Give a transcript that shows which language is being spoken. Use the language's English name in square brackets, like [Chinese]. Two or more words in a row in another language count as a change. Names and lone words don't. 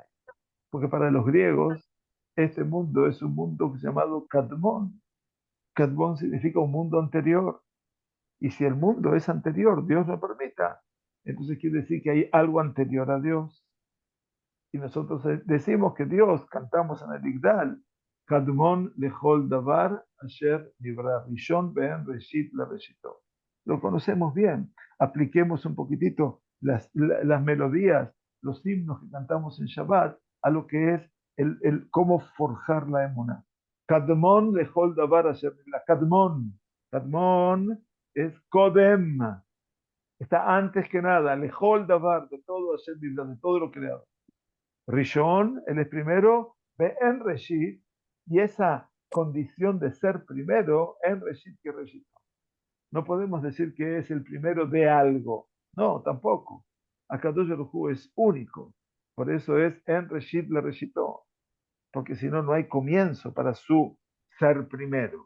[Spanish] Porque para los griegos, este mundo es un mundo llamado Kadmon. Kadmon significa un mundo anterior. Y si el mundo es anterior, Dios lo permita, entonces quiere decir que hay algo anterior a Dios. Y nosotros decimos que Dios, cantamos en el Igdal, [Hebrew] קדמון לכל דבר אשר נברא ראשון בן ראשית לראשיתו. [Spanish] Lo conocemos bien. Apliquemos un poquitito las melodías, los himnos que cantamos en Shabbat a lo que es el cómo forjar la emuná. [Hebrew] קדמון לכל דבר אשר נברא. [Spanish] Kadmon es Kodem. Está antes que nada, [Hebrew] לכל דבר, [Spanish] de todo [Hebrew] אשר נברא, [Spanish] de todo lo creado. Rishon, él es primero, en Reshit, y esa condición de ser primero, en Reshit que Reshit. No podemos decir que es el primero de algo, no, tampoco. Akadosh Baruj Hu es único, por eso es en Reshit la Reshitó, porque si no, no hay comienzo para su ser primero.